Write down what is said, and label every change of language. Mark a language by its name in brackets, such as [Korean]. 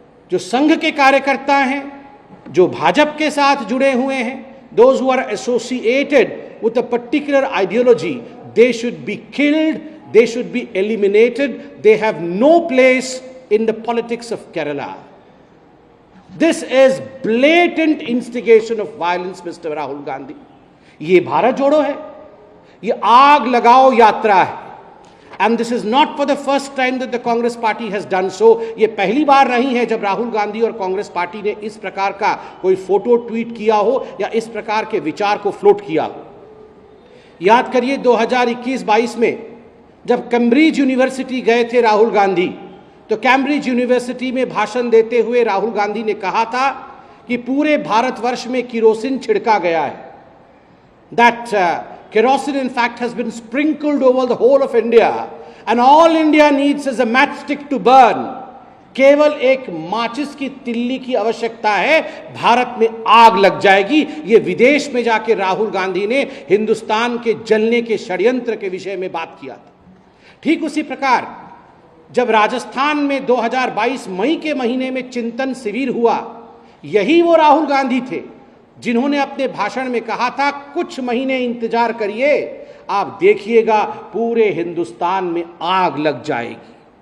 [Hindi] जो संघ के कार्यकर्ता हैं, जो भाजपा के साथ जुड़े हुए हैं, [English] Those who are associated with a particular ideology, they should be killed, they should be eliminated, they have no place in the politics of Kerala. This is blatant instigation of violence, Mr. [Hindi] Rahul Gandhi. ये भारत जोड़ो है, ये आग लगाओ यात्रा है। [English] And this is not for the first time that the Congress party has done so। [Hindi] ये पहली बार नहीं है जब राहुल गांधी और कांग्रेस पार्टी ने इस प्रकार का कोई फोटो ट्वीट किया हो या इस प्रकार के विचार को फ्लोट किया हो। याद करिए 2021-22 में जब कैम्ब्रिज यूनिवर्सिटी गए थे राहुल गांधी, तो कैम्ब्रिज यूनिवर्सिटी में भाषण देते हुए राहुल गांधी ने कहा था कि पूरे भारतवर्ष में किरोसिन छिड़का गया है। [English] That kerosene in fact has been sprinkled over the whole of India and all India needs is a matchstick to burn। [Hindi] केवल एक माचिस की तिल्ली की आवश्यकता है, भारत में आग लग जाएगी। ये विदेश में जाके राहुल गांधी ने हिंदुस्तान के जलने के षड्यंत्र के विषय में बात किया था। ठीक उसी प्रकार जब राजस्थान में 2022 मई के महीने में चिंतन शिविर हुआ, यही वो राहुल गांधी थे जिन्होंने अपने भाषण में कहा था कुछ महीने इंतजार करिए, आप देखिएगा पूरे हिंदुस्तान में आग लग जाएगी।